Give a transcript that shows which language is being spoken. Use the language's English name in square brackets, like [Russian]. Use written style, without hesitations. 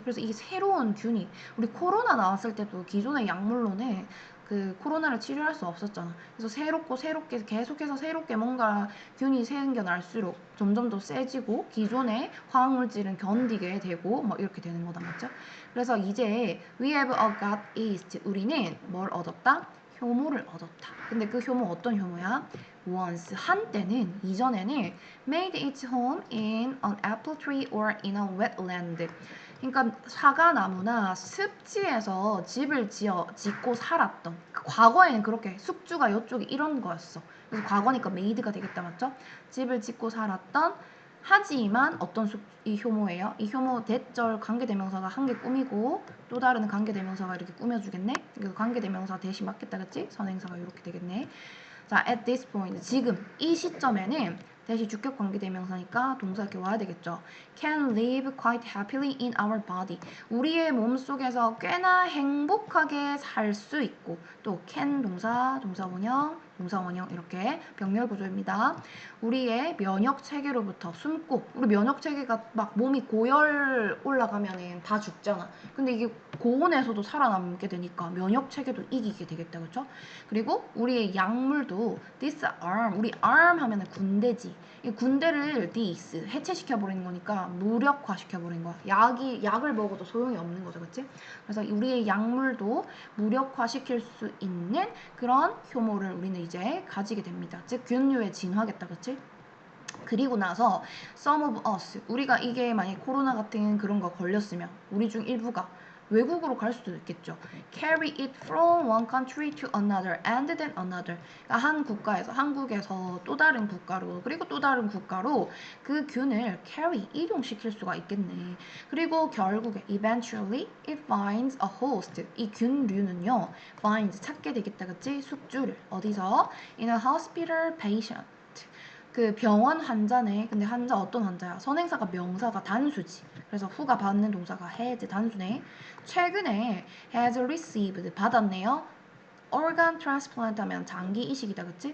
[Korean] 그래서 이 새로운 균이 우리 코로나 나왔을 때도 기존의 약물로는 그 코로나를 치료할 수 없었잖아. 그래서 새롭게 계속해서 새롭게 뭔가 균이 생겨날수록 점점 더 세지고 기존의 화학물질은 견디게 되고 막 이렇게 되는 거다, 맞죠? 그래서 이제 [English] we have got yeast. [Korean] 우리는 뭘 얻었다? 효모를 얻었다. 근데 그 효모 어떤 효모야? [English] once [Korean] 한때는 이전에는 [English] made its home in an apple tree or in a wetland. [Korean] 그러니까 사과나무나 습지에서 집을 짓고 살았던 과거에는 그렇게 숙주가 이쪽이 이런 거였어. 그래서 과거니까 made가 되겠다, 맞죠? 집을 짓고 살았던 하지만 어떤 이 효모예요? 이 효모 대절 관계대명사가 한 개 꾸미고 또 다른 관계대명사가 이렇게 꾸며주겠네? 그래서 관계대명사 대신 맞겠다, 그치? 선행사가 이렇게 되겠네. 자, [English] at this point, [Korean] 지금 이 시점에는 대신 주격 관계대명사니까 동사 이렇게 와야 되겠죠. [English] Can live quite happily in our body. [Korean] 우리의 몸속에서 꽤나 행복하게 살 수 있고 또 can 동사, 동사원형 이렇게 병렬 구조입니다. 우리의 면역 체계로부터 숨고 우리 면역 체계가 막 몸이 고열 올라가면은 다 죽잖아. 근데 이게 고온에서도 살아남게 되니까 면역 체계도 이기게 되겠다, 그렇죠? 그리고 우리의 약물도 disarm, 우리 arm 하면은 군대지. 이 군대를 dis 해체시켜 버리는 거니까 무력화 시켜 버린 거야. 약을 먹어도 소용이 없는 거죠, 그렇지? 그래서 우리의 약물도 무력화 시킬 수 있는 그런 효모를 우리는 이제 가지게 됩니다. 즉 균류의 진화겠다, 그렇지? 그리고 나서 [English] some of us, [Korean] 우리가 이게 만약 코로나 같은 그런 거 걸렸으면 우리 중 일부가 외국으로 갈 수도 있겠죠. [English] Carry it from one country to another and then another. [Korean] 그러니까 한 국가에서 한국에서 또 다른 국가로 그리고 또 다른 국가로 그 균을 carry 이동시킬 수가 있겠네. 그리고 결국에 [English] eventually it finds a host. [Korean] 이 균류는요 finds 찾게 되겠다, 그치? 숙주를 어디서? [English] In a hospital patient. [Korean] 그 병원 환자네. 근데 환자 어떤 환자야? 선행사가 명사가 단수지. 그래서 후가 받는 동사가 has 단수네. 최근에 [English] has received [Korean] 받았네요. [English] organ transplant [Korean] 하면 장기 이식이다, 그치?